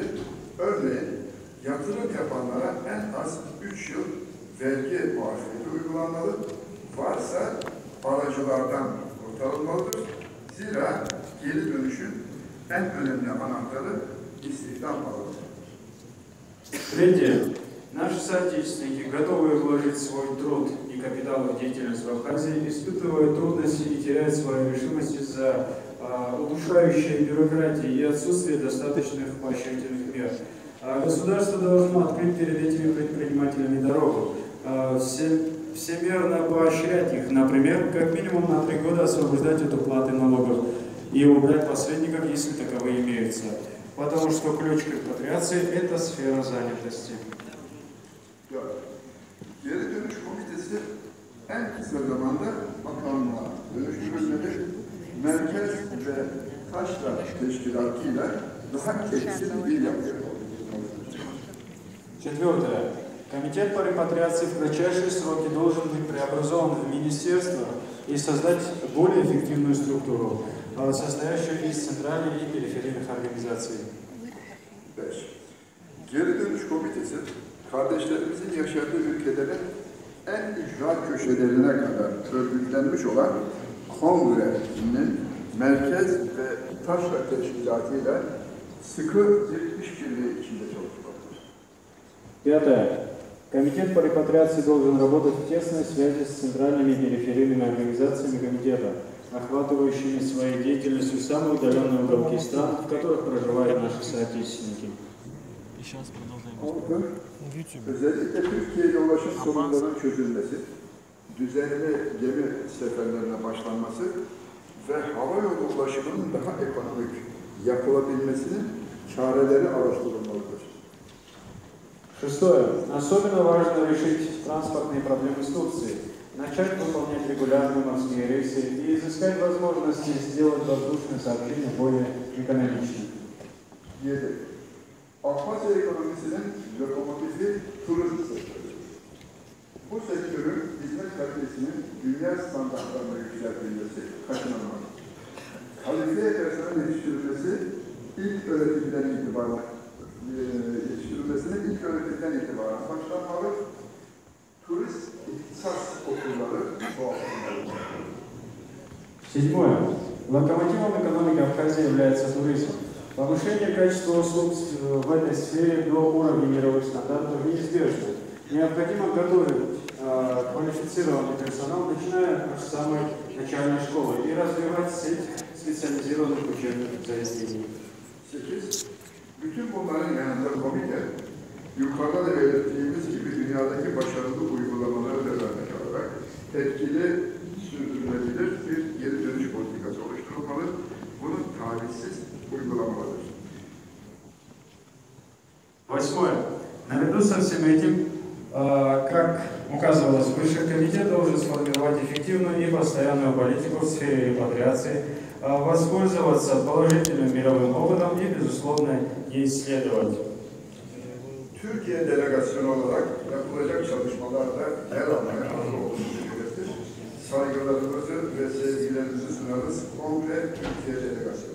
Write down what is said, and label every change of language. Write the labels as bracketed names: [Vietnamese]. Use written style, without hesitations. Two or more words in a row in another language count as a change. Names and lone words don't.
[Turkish] Örneğin yatırım yapanlara en az 3 yıl vergi muafiyeti uygulanmalı. Varsa aracılardan kurtarılmalıdır. Zira geri dönüşün en önemli anahtarı istihdam alanıdır. [Russian] Третье. Наши соотечественники, готовые вложить свой труд и капитал в деятельность в Абхазии, испытывают трудности и теряют свою решимость из-за удушающей бюрократии и отсутствия достаточных поощрительных мер. Государство должно открыть перед этими предпринимателями дорогу, всемерно поощрять их, например, как минимум на 3 года освобождать от уплаты налогов и убрать посредников, если таковые имеются. Потому что ключ к репатриации – это сфера занятости. [Turkish] Geri dönüş komitesi en kısa zamanda bakanlığa dönüştürülmeli, merkez ve taşra teşkilatıyla daha keskin bir yapı oluşturulmalıdır. [Russian] Четвертое. Комитет по репатриации в кратчайшие сроки должен быть преобразован в министерство и создать более эффективную структуру, состоящую из центральных и периферийных организаций. [Turkish] 5. Geri dönüş komitesi, kardeşlerimizin yaşadığı ülkelerin en ücra köşelerine kadar örgütlenmiş olan kongrenin merkez ve taşra teşkilatıyla sıkı bir işbirliği içinde çalışmalıdır. [Russian] Пятое. Комитет по репатриации должен работать в тесной связи с центральными и периферийными организациями комитета, охватывающими своей деятельностью самые удаленные уголки стран, в которых проживают наши соотечественники. [Turkish] Özellikle Türkiye'ye ulaşım sorunlarının çözülmesi, düzenli gemi seferlerine başlanması ve havayolu ulaşımının daha ekonomik yapılabilmesinin çareleri araştırılmalıdır. [Russian] Шестое. Особенно важно решить транспортные проблемы с Турцией, начать выполнять регулярные морские рейсы и изыскать возможности сделать воздушное сообщение более экономичным. [Turkish] 7. Abhazya ekonomisinin lokomotifi turizm sektörü. Bu sektörün hizmet kalitesinin dünya standartlarına yükseltilmesi kaçınılmaz. Kalifiye personel yetiştirilmesinin ilk öğretimden itibaren başlanmalı. Turist ihtisas okulları çoğaltılmalı. [Russian] Седьмое. Локомотивом экономики Абхазии является туризм. Повышение качества услуг в этой сфере до уровня мировых стандартов неизбежно. Необходимо готовить квалифицированный персонал, начиная с самой начальной школы, и развивать сеть специализированных учебных заведений. [Turkish] 8. Bütün bunların yanında komite, yukarıda da belirttiğimiz gibi dünyadaki başarılı uygulamaları da örnek alarak etkili, sürdürülebilir bir geri dönüş politikası oluşturulmalı. Bunun tavizsiz uygulamalıdır. [Russian] Восьмое. Наряду со всем этим, как указывалось выше, комитет должен сформировать эффективную и постоянную политику в сфере репатриации, воспользоваться положительным мировым опытом и, безусловно, исследовать. [Turkish] Türkiye delegasyonu olarak yapılacak çalışmalarda yer almaya hazır olduğumuzu belirtir. saygılarımızı ve sevgilerimizi sunarız. Kongre Türkiye Delegasyonu.